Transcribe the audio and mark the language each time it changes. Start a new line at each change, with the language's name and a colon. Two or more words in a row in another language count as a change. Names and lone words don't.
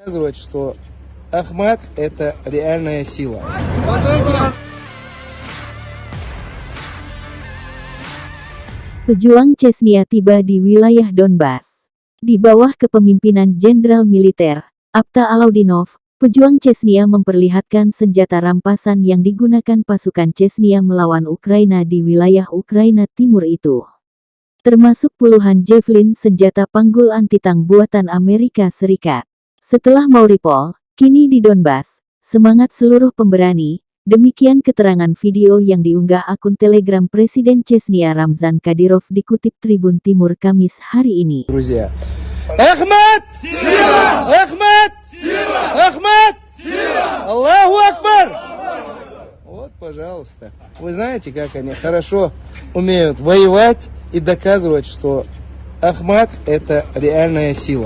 Russian: доказывать, что Ахмад – это реальная сила.
Indonesian: Pejuang Chechnya tiba di wilayah Donbas. Di bawah kepemimpinan Jenderal Militer Abta Alaudinov, pejuang Chechnya memperlihatkan senjata rampasan yang digunakan pasukan Chechnya melawan Ukraina di wilayah Ukraina Timur itu. Termasuk puluhan Javelin senjata panggul anti-tank buatan Amerika Serikat. Setelah Mariupol, kini di Donbas, semangat seluruh pemberani. Demikian keterangan video yang diunggah akun Telegram Presiden Chechnya Ramzan Kadyrov dikutip Tribun Timur Kamis hari ini.
Russian: Друзья, Ахмад! Сила! Ахмад! Сила! Ахмад! Сила!
Arabic: الله أكبر!
Russian: Вот, пожалуйста. Вы знаете, как они хорошо умеют воевать и доказывать, что Ахмад – это реальная сила.